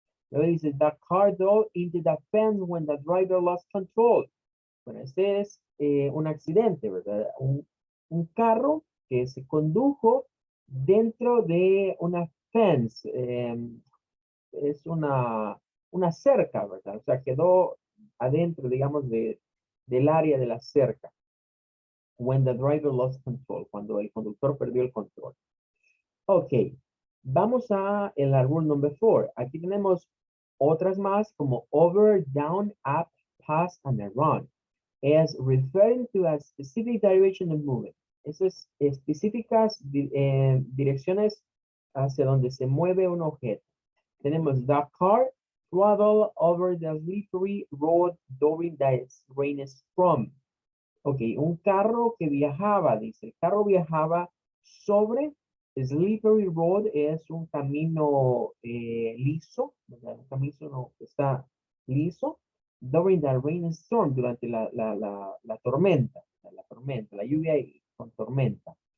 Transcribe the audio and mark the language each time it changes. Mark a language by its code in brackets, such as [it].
[es] Luego dice, [en] the car drove into the fence when the driver lost control. [es] Bueno, este es un accidente, ¿verdad? Un carro que se condujo dentro de una fence. Es una cerca, ¿verdad? O sea, quedó adentro, digamos, del área de la cerca. [en] When the driver lost control, [es] cuando el conductor perdió el control. Ok, vamos a la rule number 4. Aquí tenemos otras más como over, down, up, pass, and around. [en] Es referring to a specific direction of movement. [es] Esas específicas direcciones hacia donde se mueve un objeto. Tenemos [en] the car travel over the slippery road during the rainstorm. [es] Ok, un carro que viajaba, dice, el carro viajaba sobre slippery road, es un camino liso, ¿verdad? Un camino no, está liso, [en] during the rainstorm, [es] durante la tormenta, la lluvia con tormenta.